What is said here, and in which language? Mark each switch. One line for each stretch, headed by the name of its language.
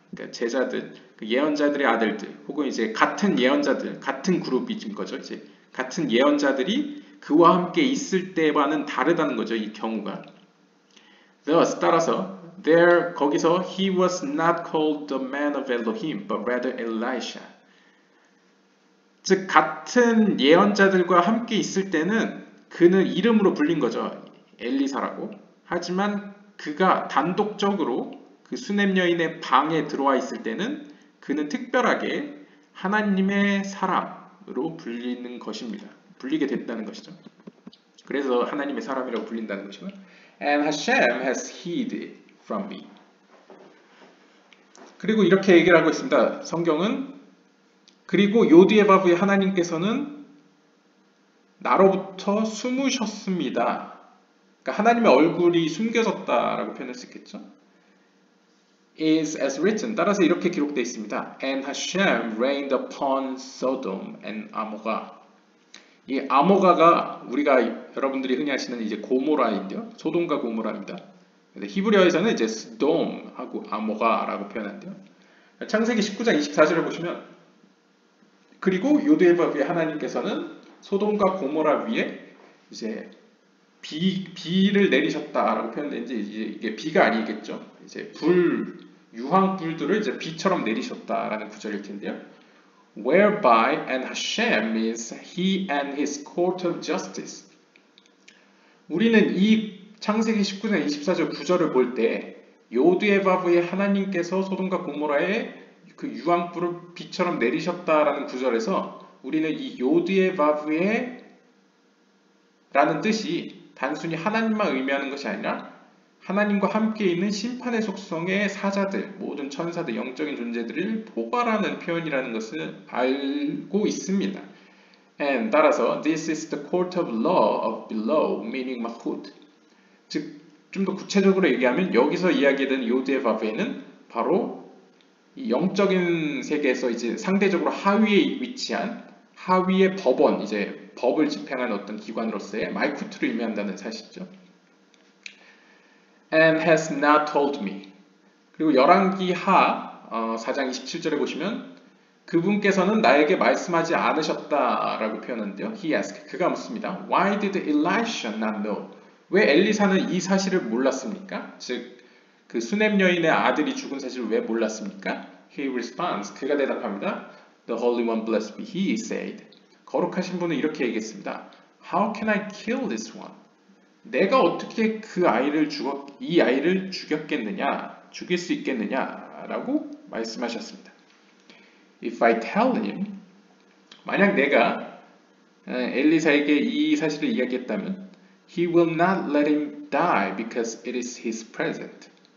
Korean: 그러니까 제자들, 그 예언자들의 아들들, 혹은 이제 같은 예언자들, 같은 그룹인 거죠. 이제 같은 예언자들이 그와 함께 있을 때와는 다르다는 거죠. 이 경우가.
English: Thus,
Korean: 따라서,
English: there
Korean: 거기서
English: he was not called the man of Elohim, but rather Elisha.
Korean: 즉 같은 예언자들과 함께 있을 때는 그는 이름으로 불린 거죠. 엘리사라고. 하지만 그가 단독적으로 그 수냄 여인의 방에 들어와 있을 때는 그는 특별하게 하나님의 사람으로 불리는 것입니다. 불리게 됐다는 것이죠. 그래서 하나님의 사람이라고 불린다는 것이고요.
English: And Hashem has hid it from me.
Korean: 그리고 이렇게 얘기를 하고 있습니다. 성경은 그리고 요디에바브의 하나님께서는 나로부터 숨으셨습니다. 그러니까 하나님의 얼굴이 숨겨졌다라고 표현할 수 있겠죠.
English: Is as written.
Korean: 따라서 이렇게 기록되어 있습니다.
English: And Hashem reigned upon Sodom and Amorah.
Korean: 이 아모가가 우리가 여러분들이 흔히 아시는 이제 고모라인데요. 소돔과 고모라입니다. 히브리어에서는 이제 스돔하고 아모가라고 표현한대요. 창세기 19장 24절을 보시면 그리고 요드에바브의 하나님께서는 소돔과 고모라 위에 이제 비를 내리셨다라고 표현되는지 이게 비가 아니겠죠. 이제 유황불들을 이제 비처럼 내리셨다라는 구절일 텐데요.
English: Whereby and Hashem is he and his court of justice.
Korean: 우리는 이 창세기 19장 24절 구절을 볼 때 요드에바브의 하나님께서 소돔과 고모라에 그 유황불을 비처럼 내리셨다라는 구절에서 우리는 이 요드에바브의 라는 뜻이 단순히 하나님만 의미하는 것이 아니라 하나님과 함께 있는 심판의 속성의 사자들, 모든 천사들, 영적인 존재들을 포괄하는 표현이라는 것을 알고 있습니다.
English: And
Korean: 따라서
English: this is the court of law of below, meaning malchut.
Korean: 즉, 좀 더 구체적으로 얘기하면 여기서 이야기되는 요드에바브에는 바로 이 영적인 세계에서 이제 상대적으로 하위에 위치한 하위의 법원, 이제 법을 집행하는 어떤 기관으로서의 말쿠트를 의미한다는 사실이죠.
English: And has not told me.
Korean: 그리고 열왕기 하 4장 27절에 보시면 그분께서는 나에게 말씀하지 않으셨다라고 표현하는데요.
English: He asked.
Korean: 그가 묻습니다.
English: Why did Elisha not know?
Korean: 왜 엘리사는 이 사실을 몰랐습니까? 즉, 그 수냄 여인의 아들이 죽은 사실을 왜 몰랐습니까?
English: He responds.
Korean: 그가 대답합니다.
English: The Holy One blessed be he said.
Korean: 거룩하신 분은 이렇게 얘기했습니다.
English: How can I kill this one?
Korean: 내가 어떻게 이 아이를 죽였겠느냐, 죽일 수 있겠느냐라고 말씀하셨습니다.
English: If I tell him,
Korean: 만약 내가 엘리사에게 이 사실을 이야기했다면,
English: he will not let him die because it is his present.